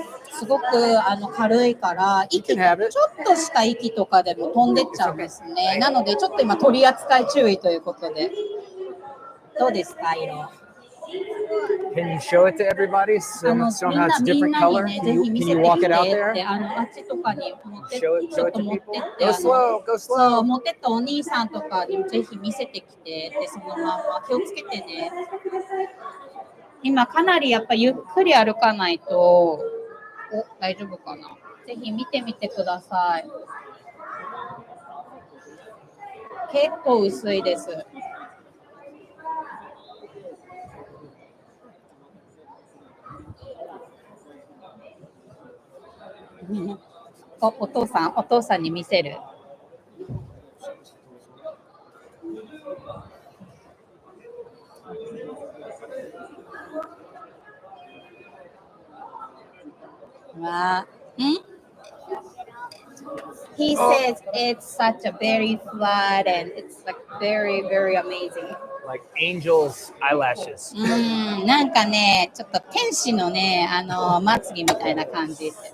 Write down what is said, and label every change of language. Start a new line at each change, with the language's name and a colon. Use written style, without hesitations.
Japanese: すごく軽いから息、ちょっとした息とかでも飛んでっちゃうんですね。なのでちょっと今取り扱い注意ということで。どうですか、色。
English: Can you show it to everybody? So how it's different color? Can you walk it out there?
Japanese: あっちとかに持ってって、ちょっと持ってって、
English: Go slow, go slow.
Japanese: そう、持ってったお兄さんとかにもぜひ見せてきて、でそのまま気をつけてね。今かなりやっぱゆっくり歩かないとお、大丈夫かな。ぜひ見てみてください。結構薄いです。お父さんに見せる。
English: わあ、He says it's such a very flat and it's like very, very amazing. Like angels' eyelashes.
Japanese: なんかね、ちょっと天使のね、まつげみたいな感じ。